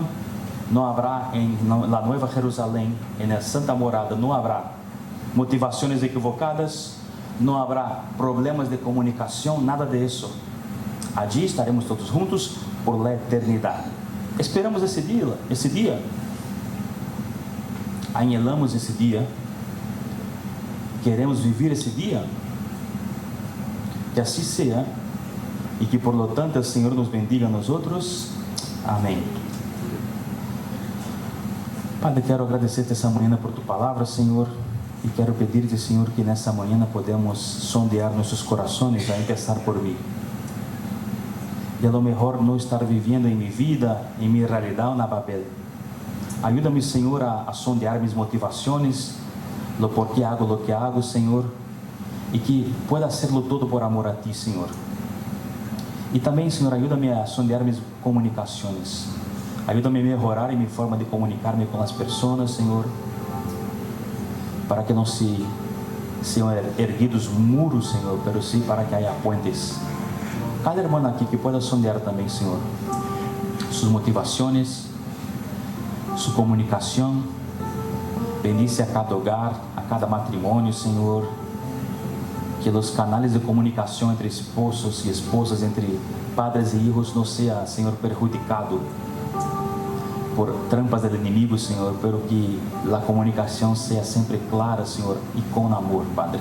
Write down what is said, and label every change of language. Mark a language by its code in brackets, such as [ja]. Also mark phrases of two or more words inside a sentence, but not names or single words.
[es] No habrá en la Nueva Jerusalén, en la Santa Morada, no habrá motivaciones equivocadas, no habrá problemas de comunicación, nada de eso. Allí estaremos todos juntos por la eternidad. Esperamos ese día. Anhelamos [pt] esse dia. [es] Queremos vivir [pt] esse dia. Que assim seja e que [es] por lo tanto [pt] o Senhor nos bendiga a nós outros. Amém. Padre, quero agradecer-te essa manhã por tu palavra, Senhor, e quero pedir-te, Senhor, que nessa manhã podemos sondear nossos corações, a começar por mim. E [es] a lo mejor [pt] não estar vivendo em minha vida, em minha realidade na Babel. Ajuda-me, Senhor, a sondear minhas motivações, [es] lo por que hago lo que hago, [pt] Senhor, e [es] que pueda hacerlo todo por amor a Ti, [pt] Senhor. E também, Senhor, ajuda-me a sondear minhas comunicações. Ajuda-me a melhorar em minha forma de comunicar-me com as pessoas, Senhor, para que não sejam erguidos muros, Senhor, pero sim para que [es] haya puentes. [pt] Cada irmã aqui [es] que pueda sondear [pt] também, Senhor, suas motivações, sua comunicação. [es] Bendice a cada hogar, a cada matrimônio, Senhor. [pt] Que os canais de comunicação entre esposos e esposas, entre padres e hijos, não seja, Senhor, [es] perjudicado por trampas [pt] do inimigo, Senhor, pero que a comunicação seja sempre clara, Senhor, e com amor, Padre.